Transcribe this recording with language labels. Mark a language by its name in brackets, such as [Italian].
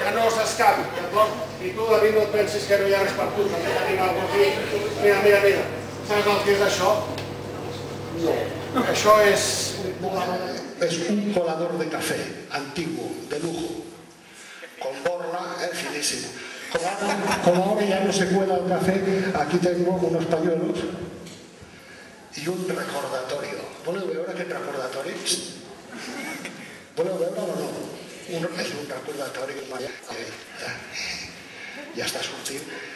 [Catalan] Que no s'escapi, d'acord? I tu, David, no et pensis que no hi ha res per tu, també tenim alguna cosa aquí. Mira. Saps el que és això? No. Això és un colador de café [Spanish] antiguo, de lujo. Con borla, finísimo. Como ahora ya no se cuela el café, aquí tengo unos pañuelos y un recordatorio. [Catalan] ¿Voleu veure aquest recordatori? Voleu veure o no? És un recordatori que ja està sortint.